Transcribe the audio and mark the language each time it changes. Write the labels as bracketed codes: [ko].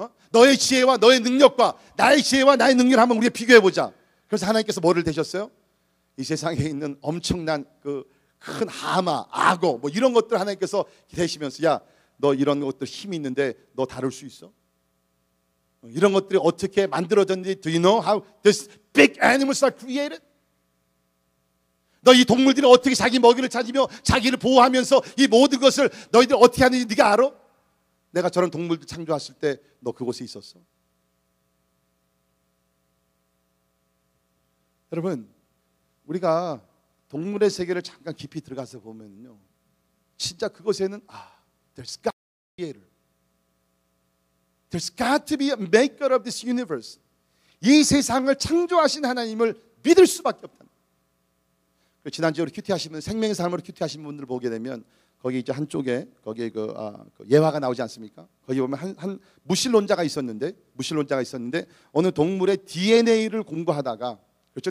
[ko] 너의 지혜와 너의 능력과 나의 지혜와 나의 능력을 한번 우리가 비교해 보자. 그래서 하나님께서 뭐를 대셨어요? 이 세상에 있는 엄청난 그 큰 하마, 악어, 뭐 이런 것들 하나님께서 대시면서, 야, 너 이런 것들 힘이 있는데 너 다룰 수 있어? 이런 것들이 어떻게 만들어졌는지 [en] Do you know how these big animals are created? [ko] 너 이 동물들이 어떻게 자기 먹이를 찾으며 자기를 보호하면서 이 모든 것을 너희들 어떻게 하는지 네가 알아? 내가 저런 동물들 창조했을 때 너 그곳에 있었어? 여러분, 우리가 동물의 세계를 잠깐 깊이 들어가서 보면요, 진짜 그곳에는 [en] there's got to be a creator. There's got to be a maker of this universe. [ko] 이 세상을 창조하신 하나님을 믿을 수밖에 없다. 지난주에 우리 큐티 하시면 생명의 삶으로 큐티 하신 분들 보게 되면 거기 이제 한쪽에 거기에 그 예화가 나오지 않습니까? 거기 보면 한 무신론자가 있었는데 어느 동물의 DNA를 공부하다가, 그렇죠?